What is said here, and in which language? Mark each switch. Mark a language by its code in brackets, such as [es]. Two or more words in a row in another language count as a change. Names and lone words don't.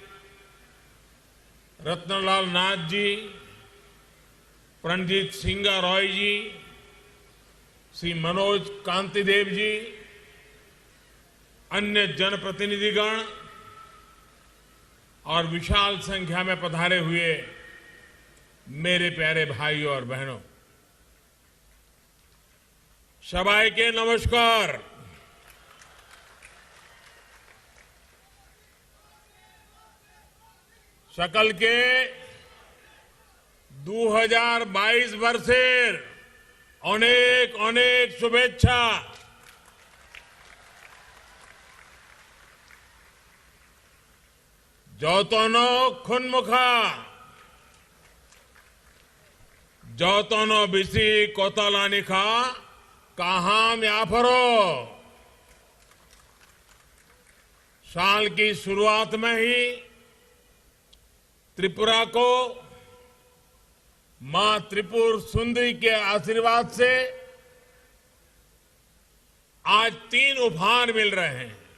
[hi] रत्नलाल नाथ जी, प्रणजीत सिंह रॉय जी, श्री मनोज कांतिदेव जी, अन्य जनप्रतिनिधिगण और विशाल संख्या में पधारे हुए मेरे प्यारे भाइयों और बहनों, [bn] সবাইকে নমস্কার। সকলকে 2022 বর্ষের অনেক অনেক শুভেচ্ছা। [trp] যতনো খুনমুখা, যতনো বিসি কোতালানিখা কাহাম याफरो। [hi] साल की शुरुआत में ही त्रिपुरा को मां त्रिपुर सुंदरी के आशीर्वाद से आज 3 उपहार मिल रहे हैं।